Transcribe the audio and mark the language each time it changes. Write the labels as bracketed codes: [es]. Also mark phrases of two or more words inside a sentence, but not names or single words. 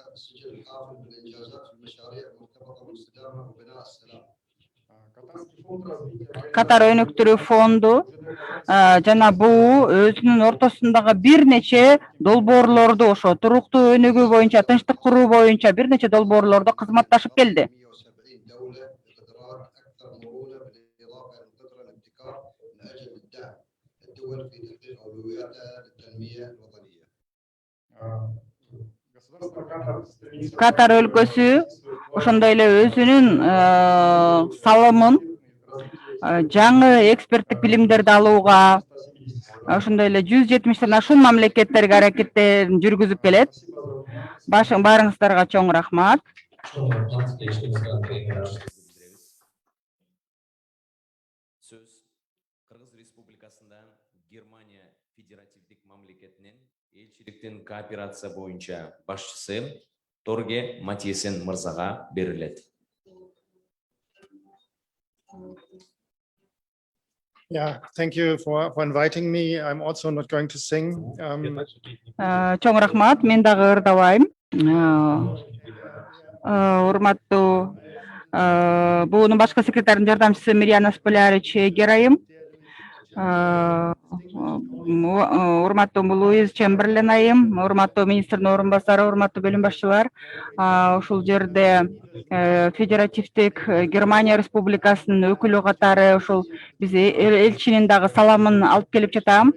[ky] Катар өнүктүрүү фонду жана БУ өзүнүн ортосундагы бир нече долбоорлорду, ошо туруктуу өнүгүү боюнча, тынчтык куруу боюнча бир нече долбоорлордо кызматташып келди. [ar] بقدرات أكثر مرونة بالإضافة إلى القدرة على الابتكار من أجل دعم الدول في تحقيق أولوياتها للتنمية الوطنية. [ky] Катар өлкөсү ошондой эле өзүнүн салымын жаңы эксперттик билимдерди алууга ошондой эле 170тен ашуун мамлекеттерге аракеттерин жүргүзүп келет. Баарыңыздарга чоң рахмат. Сөз Кыргыз Республикасында Германия Федеративдик мамлекетинин элчиликтин кооперация боюнча башчысы Торге Матиесен мырзага берилет. [en] Yeah, thank you for inviting me. I'm also not going to sing. [ky] Чоң рахмат, мен дагы ырдабайм. Урматтуу буунун башкы секретарынын жардамчысы Мириана Сполярич Герайым, урматтуу Луиз Чемберлен айым, урматтуу министрдин орун басары, урматтуу бөлүм башчылар, ушул жерде Федеративдик Германия Республикасынын өкүлү катары ушул биз элчинин дагы саламын алып келип жатам.